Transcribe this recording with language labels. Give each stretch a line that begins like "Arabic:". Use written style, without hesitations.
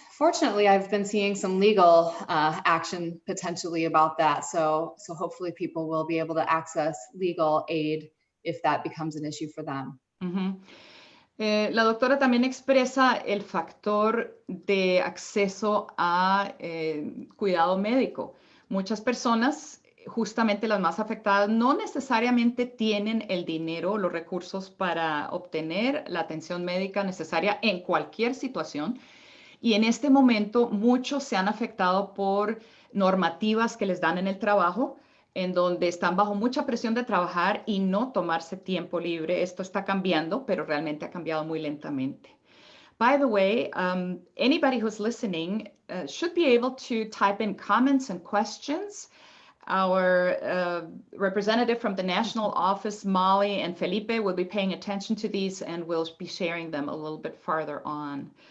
English: Fortunately, I've been seeing some legal action potentially about that. So hopefully people will be able to access legal aid if that becomes an issue for them. Mm-hmm.
Spanish: La doctora también expresa el factor de acceso a cuidado médico. Muchas personas, justamente las más afectadas, no necesariamente tienen el dinero o los recursos para obtener la atención médica necesaria en cualquier situación. Y en este momento muchos se han afectado por normativas que les dan en el trabajo, en donde están bajo mucha presión de trabajar y no tomarse tiempo libre. Esto está cambiando, pero realmente ha cambiado muy lentamente.
English: By the way, anybody who's listening should be able to type in comments and questions. Our representative from the national office, Molly and Felipe, will be paying attention to these and will be sharing them a little bit farther on.